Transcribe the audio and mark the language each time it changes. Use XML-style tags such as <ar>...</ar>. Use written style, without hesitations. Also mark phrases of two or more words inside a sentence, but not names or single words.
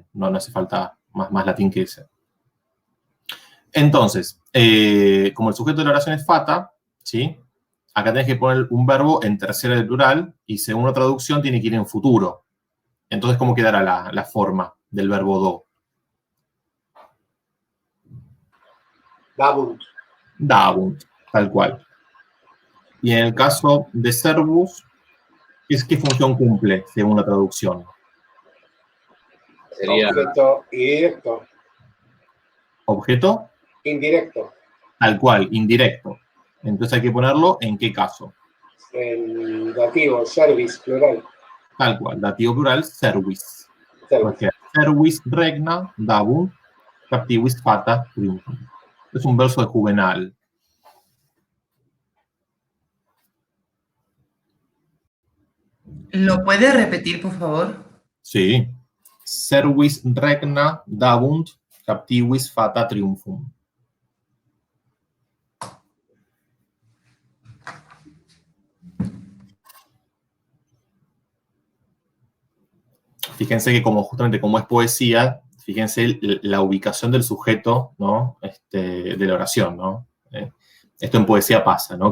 <es>No hace falta más latín que ese. Entonces, como el sujeto de la oración es fata, ¿sí? Acá tenés que poner un verbo en tercera del plural y según la traducción tiene que ir en futuro. Entonces, ¿cómo quedará la forma del verbo do? Dabunt. Dabunt, tal cual. Y en el caso de servus, ¿qué función cumple según la traducción? Sería Objeto indirecto. ¿Objeto? Indirecto. Tal cual, indirecto. Entonces hay que ponerlo en qué caso. El dativo, service, plural. Tal cual, dativo plural, servis. Service.</es> <la>Porque servis regna, dabunt, captivis fata triumphum.</la> <es>Es un verso de Juvenal. ¿Lo puede repetir, por favor? Sí.</es> <la>Servis regna, dabunt, captivis fata triumphum.</la> <es>Fíjense que justamente como es poesía, fíjense la ubicación del sujeto, ¿no? De la oración, ¿no? Esto en poesía pasa, ¿no?</es>